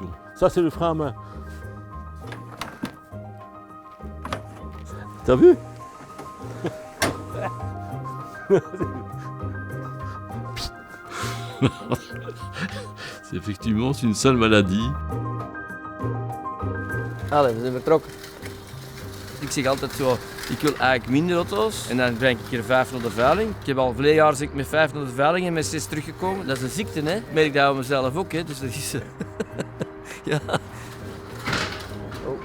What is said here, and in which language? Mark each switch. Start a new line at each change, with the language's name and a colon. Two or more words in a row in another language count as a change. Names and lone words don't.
French: Ça, c'est le frein à main. T'as vu? C'est effectivement une sale maladie.
Dutch: Allee, we zijn vertrokken. Ik zeg altijd zo, ik wil eigenlijk minder auto's en dan breng ik er 5 naar de veiling. Ik heb al verleden jaar zit ik met 5 naar de veiling en met 6 teruggekomen. Dat is een ziekte, hè. Ik merk dat aan mezelf ook, hè. Dus dat is... ja. Oh.